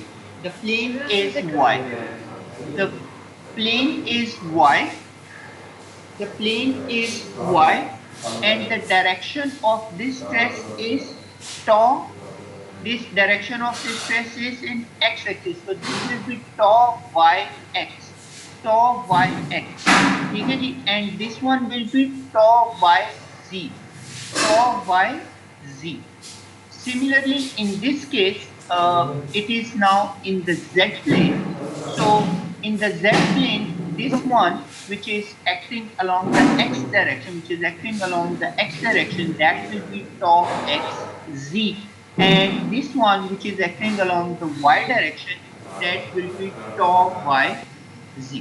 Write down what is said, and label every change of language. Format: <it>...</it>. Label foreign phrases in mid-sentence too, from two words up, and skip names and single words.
<en>The plane is y. The plane is y. The plane is y, and the direction of this stress is tau. This direction of this stress is in x-axis. So this will be tau yx. Tau yx.</en> <hi>ठीक है जी?</hi> <en>And this one will be tau yz. Tau yz. Similarly, in this case, it is now in the z plane. So in the z plane, this one which is acting along the x direction, that will be tau xz, and this one which is acting along the y direction, that will be tau yz.</en>